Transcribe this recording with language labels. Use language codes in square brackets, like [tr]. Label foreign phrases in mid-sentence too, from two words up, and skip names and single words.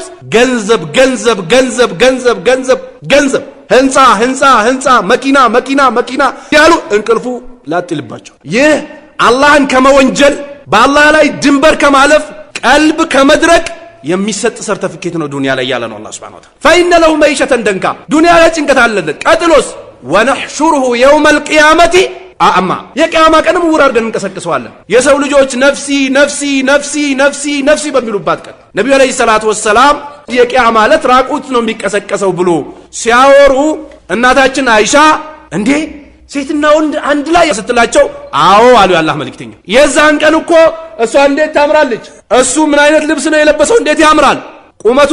[am] ገንዘብ ገንዘብ ገንዘብ ገንዘብ ገንዘብ ገንዘብ፣ ህንፃ፣ መኪና ያሉ እንቅልፉ ላጥልባቸው። ይህ አላህን ከመወንጀል በአላህ ላይ ድንበር ከማለፍ ቀልብ ከመድረቅ የሚሰጥ ሰርተፊኬት ነው ዱንያ ላይ ያለ ነው [ar] الله سبحانه وتعالى። فإن له معيشة ضنكا [am] ዱንያ ላይ ጭንቀት አለለት። ቀጥሎስ [ar] ونحشره يوم [am] ቂያመቲ አማ የቂያማ ቀንም ውር አድርገን እንቀሰቅሰዋለን። የሰው ልጆች [ar] نفسي نفسي نفسي نفسي نفسي [am] በሚሉባት ቀን ነቢዩ [ar] عليه الصلاة والسلام [am] የቂያማ ዕለት ራቁት ነው የሚቀሰቀሰው ብሎ ሲያወሩ እናታችን አይሻ እንዴ ሴትና ወንድ አንድ ላይ ስትላቸው አዎ አሉ የአላህ መልእክተኛ። የዛን ቀን እኮ እሷ እንዴት ታምራለች፣ እሱ ምን አይነት ልብስ ነው የለበሰው እንዴት ያምራል፣ ቁመቱ